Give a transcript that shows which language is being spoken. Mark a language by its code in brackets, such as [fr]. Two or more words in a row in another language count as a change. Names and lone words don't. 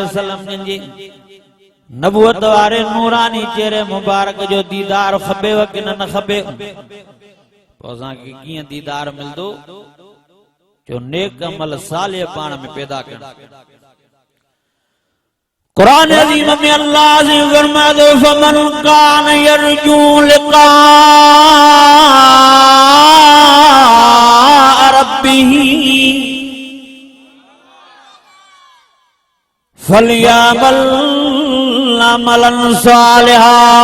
[sd] वसल्लम जिनजी नबूवत वारे नूरानी चेहरे मुबारक जो दीदार खपेव कि न खपे पोइ असांखे कीअं दीदार मिलंदो जो नेक अमल साले पाण में पैदा करण कुरान अज़ीम में अल्लाह से फरमायो [ar] فمن كان يرجو لقاء ربه فليعمل عملا صالحا